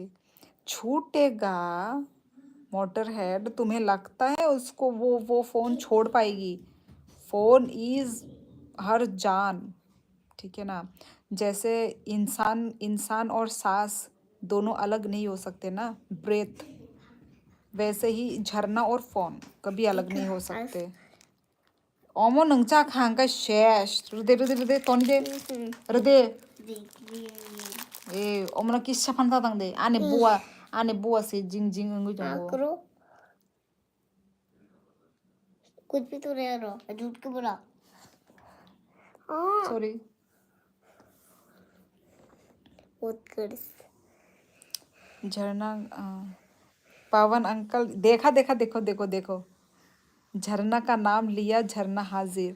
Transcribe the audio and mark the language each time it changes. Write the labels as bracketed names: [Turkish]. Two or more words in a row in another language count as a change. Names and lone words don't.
[Hindi] छूटेगा [English] motor head, [Hindi] तुम्हें लगता है उसको वो फोन छोड़ पाएगी? [English] phone is her [Hindi] जान, ठीक है ना? जैसे इंसान इंसान और सांस दोनों अलग नहीं हो सकते ना, ब्रेथ, वैसे ही झरना और फोन कभी अलग नहीं हो सकते। 어머 능자한가 쉐 르데 돈데 르데 에 어머나 기차 판다당데 안에 부아 से जिंग जिंग अंगु हाँ जंगो। करो, कुछ भी तो रह रहा झूठ क्यों बोला? हाँ सॉरी। उत्कर्ष, झरना पवन अंकल, देखा देखा, देखो देखो देखो, झरना का नाम लिया, झरना हाजिर।